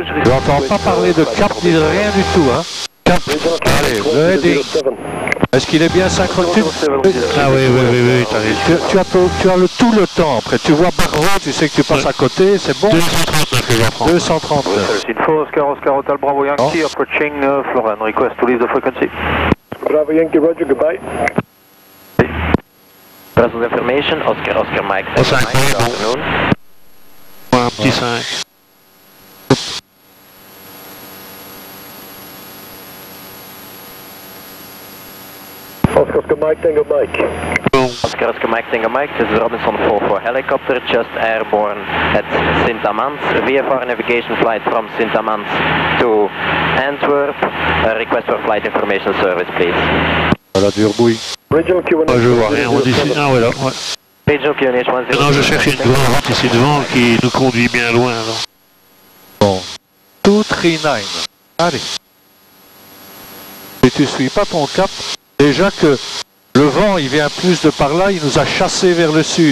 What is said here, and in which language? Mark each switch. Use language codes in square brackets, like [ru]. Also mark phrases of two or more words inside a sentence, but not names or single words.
[fr] Je n'entends pas parler de cap ni de rien du tout, hein. Cap. Allez, le heading. Est-ce qu'il est bien synchronisé? Ah oui, t'as raison. Tu as tout le temps. Après, tu vois Barreau, tu sais que tu passes à côté, c'est bon. 239 que j'apprends. 239. Info, [en] Oscar Hotel Bravo Yankee, approaching Florent. Request to leave the frequency. Bravo Yankee, Roger, goodbye. Presence information, Oscar Mike. [fr] Oh, 5, bon. Un petit 5. [en] Oscar Mike, Tango Mike. [fr] Bon. [en] Oscar Mike, Tango Mike, this is Robinson 44 helicopter, just airborne at Sint-Amans. VFR navigation flight from Sint-Amans to Antwerp. Request for flight information service, please. [fr] Voilà, du rebouille. [en] Regional QNH. [fr] Je vois rien, on dit ici. Ah, ouais, là, ouais. [en] Regional QNH 10. [fr] Non, je cherchais une grande route ici devant qui nous conduit bien loin, là. Bon. 239. Allez. Si tu suis pas ton cap, déjà que le vent, il vient plus de par là, il nous a chassés vers le sud.